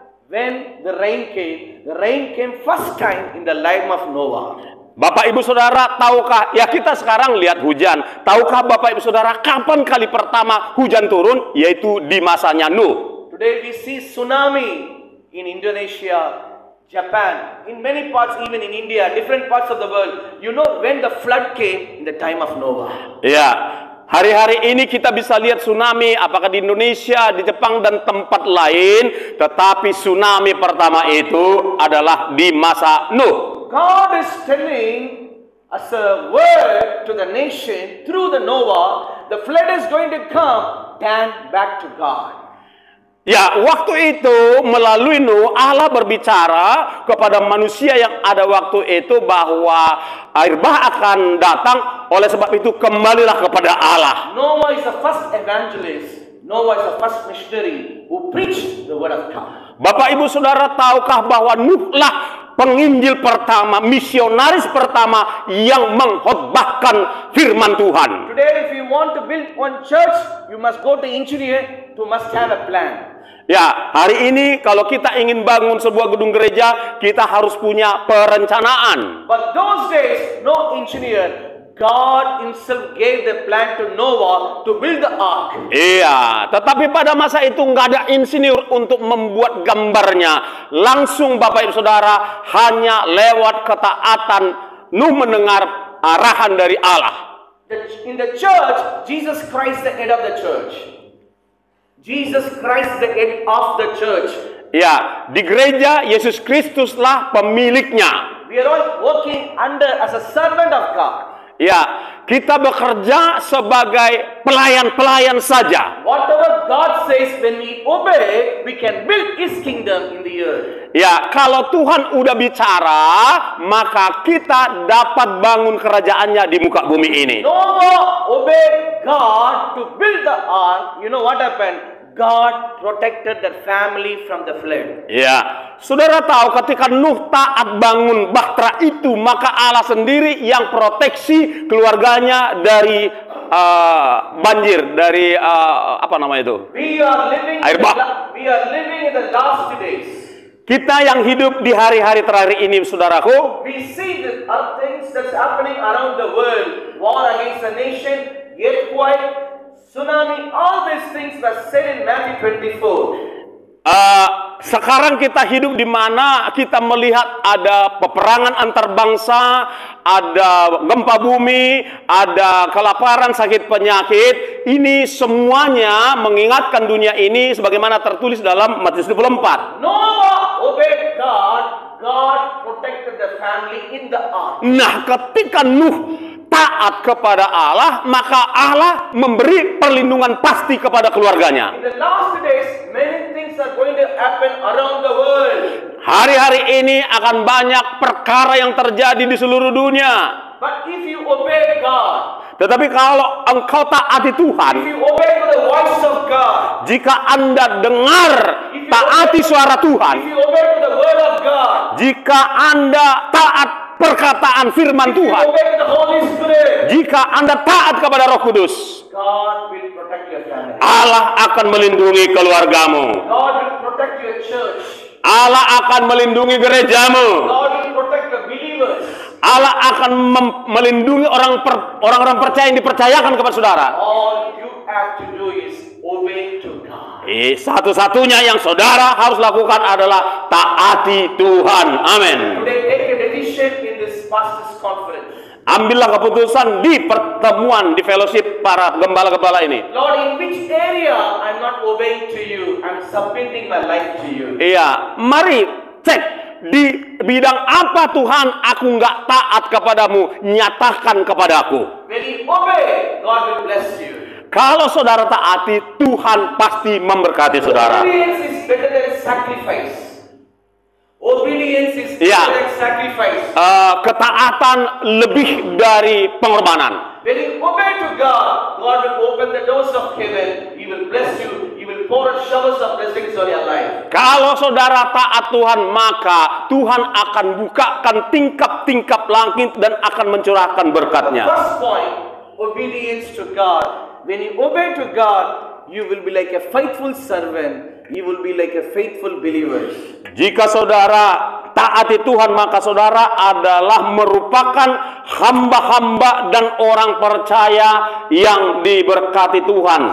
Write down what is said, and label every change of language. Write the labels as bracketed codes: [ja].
[en] When the rain came first time in the life of Noah. [id] Bapak Ibu Saudara, tahukah, ya kita sekarang lihat hujan. Tahukah Bapak Ibu Saudara kapan kali pertama hujan turun? Yaitu di masanya Nuh. [en] Today we see tsunami in Indonesia, Japan, in many parts, even in India, different parts of the world. You know when the flood came? In the time of Noah. [id] Ya, hari-hari ini kita bisa lihat tsunami, apakah di Indonesia, di Jepang, dan tempat lain. Tetapi tsunami pertama itu adalah di masa Nuh. [en] God is telling as a word to the nation through the Noah, the flood is going to come, then back to God. [id] Ya, waktu itu melalui Nuh, Allah berbicara kepada manusia yang ada waktu itu bahwa air bah akan datang, oleh sebab itu kembalilah kepada Allah. [en] Noah is the first evangelist. Noah is the first missionary who preached the word of God. [id] Bapak Ibu Saudara, tahukah bahwa Nuhlah penginjil pertama, misionaris pertama yang mengkhotbahkan firman Tuhan. [en] Today if you want to build one church, you must go to engineer, you must have a plan. [id] Ya, hari ini kalau kita ingin bangun sebuah gedung gereja, kita harus punya perencanaan. [en] But those days, no engineer. God himself gave the plan to Noah to build the ark. [id] Iya, tetapi pada masa itu nggak ada insinyur untuk membuat gambarnya. Langsung Bapak Ibu Saudara, hanya lewat ketaatan Nuh mendengar arahan dari Allah. [en] In the church, Jesus Christ the head of the church. Jesus Christ the head of the church. [id] Ya, di gereja Yesus Kristuslah pemiliknya. [en] We are all working under as a servant of God. [id] Ya, kita bekerja sebagai pelayan-pelayan saja. [en] Whatever God says, when we obey, we can build His kingdom in the earth. [id] Ya, kalau Tuhan udah bicara, maka kita dapat bangun kerajaannya di muka bumi ini. [en] Noah obeyed God to build the ark. You know what happened? God protected their family from the flood. [id] Ya, saudara tahu ketika Nuh taat bangun bahtera itu, maka Allah sendiri yang proteksi keluarganya dari banjir, dari apa namanya itu? Air bah. [en] We are living in the last days. [id] Kita yang hidup di hari-hari terakhir ini, saudaraku, [en] we see the things that's happening around the world. War against the nation, earthquake, tsunami, all these things were said in Matthew 24. [id] Sekarang kita hidup di mana kita melihat ada peperangan antar bangsa, ada gempa bumi, ada kelaparan, sakit penyakit. Ini semuanya mengingatkan dunia ini sebagaimana tertulis dalam Matius 24. [en] Noah obeyed God. God protected the family in the ark. [id] Nah, ketika Nuh taat kepada Allah, maka Allah memberi perlindungan pasti kepada keluarganya. [en] In the last days, many things are going to happen around the world. [id] Hari-hari ini akan banyak perkara yang terjadi di seluruh dunia. [en] But if you obey God, [id] tetapi kalau engkau taati Tuhan, [en] if you obey the voice of God, [id] jika Anda dengar taati suara Tuhan, [en] if you obey the word of God, [id] jika Anda taat perkataan firman [en] if you [id] Tuhan, [en] obey the Holy Spirit, [id] jika Anda taat kepada Roh Kudus, [en] God will protect your family. [id] Allah akan melindungi keluargamu. [en] God will protect your church. [id] Allah akan melindungi gerejamu. [en] God will protect the believers. [id] Allah akan melindungi orang-orang percaya yang dipercayakan kepada saudara. [en] All you have to do is obey to God. [id] Satu-satunya yang saudara harus lakukan adalah taati Tuhan. Amin. [en] Today take a decision in this pastors conference. [id] Ambillah keputusan di pertemuan, di fellowship para gembala-gembala ini. [en] Lord, in which area I'm not obeying to you, I'm submitting my life to you. [id] Iya, mari cek di bidang apa Tuhan aku nggak taat kepadamu, nyatakan kepadaku. [en] When you obey, God will bless you. [id] Kalau saudara taati, Tuhan pasti memberkati saudara. [en] Obedience is better than sacrifice. Obedience is better than sacrifice. [id] Ketaatan lebih dari pengorbanan. [en] When you obey to God, God will open the doors of heaven. He will bless you. He will pour out showers of blessings on your life. [id] Kalau saudara taat Tuhan, maka Tuhan akan bukakan tingkap-tingkap langit dan akan mencurahkan berkatnya. [en] First point, obedience to God. When you obey to God, you will be like a faithful servant. You will be like a faithful believer. [id] Jika saudara taati Tuhan, maka saudara adalah merupakan hamba-hamba dan orang percaya yang diberkati Tuhan.